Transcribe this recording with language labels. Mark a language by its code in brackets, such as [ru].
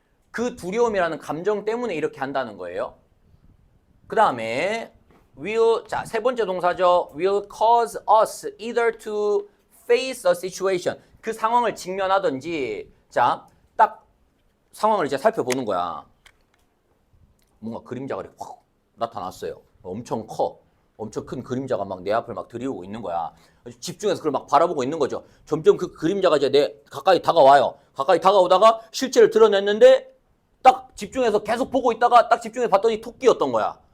[ko] 그 두려움이라는 감정 때문에 이렇게 한다는 거예요. 그 다음에 will, 자, 세 번째 동사죠. [en] will cause us either to face a situation. [ko] 그 상황을 직면하든지, 자, 딱 상황을 이제 살펴보는 거야. 뭔가 그림자가 이렇게 확 나타났어요. 엄청 커. 엄청 큰 그림자가 막 내 앞을 막 들이오고 있는 거야. 집중해서 그걸 막 바라보고 있는 거죠. 점점 그 그림자가 이제 내 가까이 다가와요. 가까이 다가오다가 실체를 드러냈는데 딱 집중해서 계속 보고 있다가 딱 집중해서 봤더니 토끼였던 거야.